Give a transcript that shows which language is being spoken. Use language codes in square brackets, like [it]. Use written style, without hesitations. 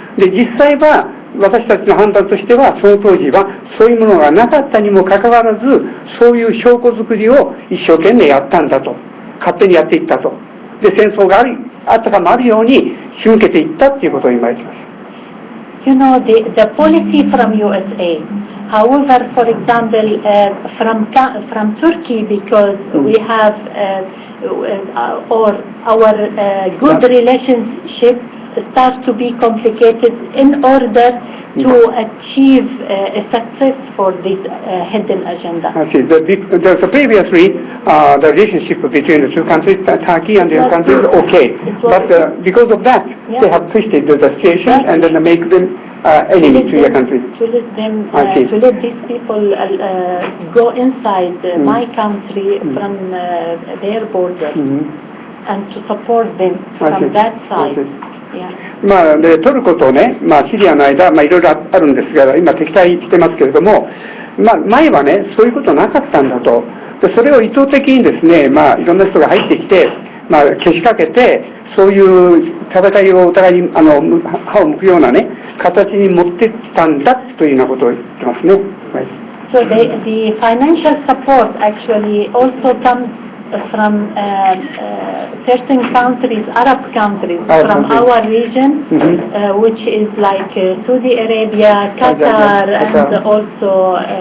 [ja] で、実際は私たちの判断としては、その当時はそういうものがなかったにもかかわらず、そういう証拠作りを一生懸命やったんだと、勝手にやっていったと。で、戦争があったかもあるように仕向けていったということを今言っています。 [en] You know, the policy from USA. However, for example, from Turkey, because we have our good relationship starts to be complicated in order to achieve a success for this hidden agenda. I see. So previously, the relationship between the two countries, Turkey and the other countries, okay. But because of that, they have twisted the situation and then make them enemy to your country. To let them, to let these people go inside my country from their borders and to support them from that side. [ja] でトルコとね、シリアの間、いろいろあるんですが、今敵対してますけれども、前はね、そういうことなかったんだと。でそれを意図的にですね、いろんな人が入ってきて、けしかけて、そういう戦いをお互いに歯を向くようなね、形に持ってきたんだというようなことを言ってますね。 [en] So the financial support actually also comes from certain countries, Arab countries, from our region, which is like Saudi Arabia, Qatar, and also